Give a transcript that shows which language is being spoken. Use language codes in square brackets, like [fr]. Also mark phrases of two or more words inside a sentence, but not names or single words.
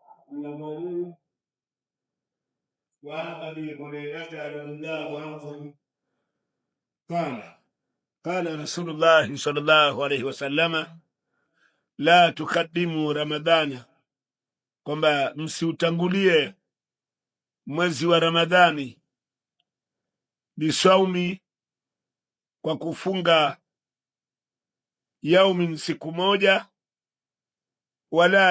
[ar] وعن أبي هريرة رضي الله عنه قال رسول الله صلى الله عليه wasallam, لا تقدموا رمضان, [sw] kwamba msiutangulie mwezi wa Ramadhani, bisaumi, kwa kufunga, yaumin, siku moja, wala